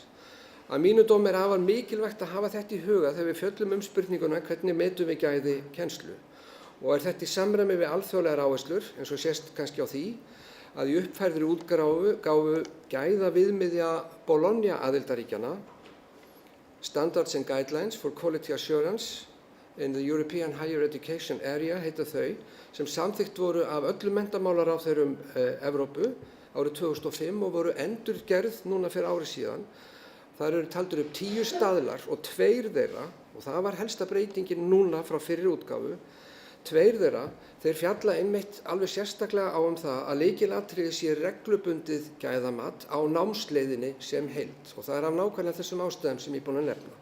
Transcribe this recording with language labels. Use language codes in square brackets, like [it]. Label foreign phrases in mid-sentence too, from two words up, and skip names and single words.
[is] Að mínu dómi er afar mikilvægt að hafa þetta í huga þegar við fjöllum spurninguna hvernig metum við gæði kennslu. Og er þetta í samræmi við alþjóðlegar áherslur, eins og sést kannski á því, að í uppfærðri útgáfu gæða viðmiðja Bologna aðildarríkjanna, Standards and Guidelines for Quality Assurance in the European Higher Education Area heita þau, sem samþykkt voru af öllum menntamálaráðherrum Evrópu árið 2005 og voru endurgerð núna fyrir ári síðan. Þar eru taldir upp 10 staðlar og 2 þeirra, og það var helsta breytingin núna frá fyrri útgáfu, 2 þeirra, þeir fjalla einmitt alveg sérstaklega á það að lykilatriði sé reglubundið gæðamat á námsleiðinni sem heild og það er af nákvæmlega þessum ástæðum sem ég er búinn að nefna.